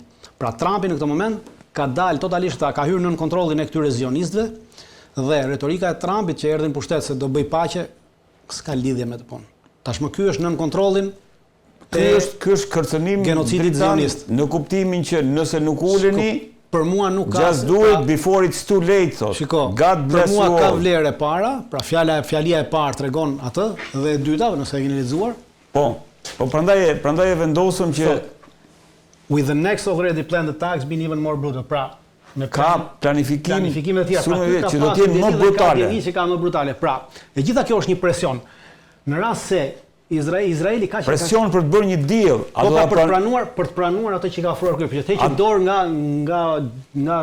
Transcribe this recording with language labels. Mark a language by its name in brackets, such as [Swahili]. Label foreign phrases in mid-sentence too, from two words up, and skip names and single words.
[Albanian] Pra Trumpi në këtë moment ka dalë totalisht, ka hyrë nën kontrollin e këtyre zionistëve dhe retorika e Trumpit që erdhi në pushtet se do bëj paqe s'ka lidhje me të punë. Tashmë ky është nën kontrollin Ky është kërcënim genocidit zionist. Në kuptimin që nëse nuk uleni, për mua nuk ka. [English] Just do it before it's too late, [Albanian] thot. Shiko, [English] God bless you all. [Albanian] Për mua ka vlerë e para, pra fjalia e parë tregon atë dhe e dyta, nëse e keni lexuar. Po prandaj e vendosëm që [English] with the next already planned attacks being even more brutal. [Albanian] Pra ka planifikime të tjera që do të jenë më brutale. Që ka më brutale. Pra, e gjitha kjo është një presion. Në rast se Izraeli ka presion për të bërë një deal, për të pranuar atë që ka ofruar ky, që të heqë dorë nga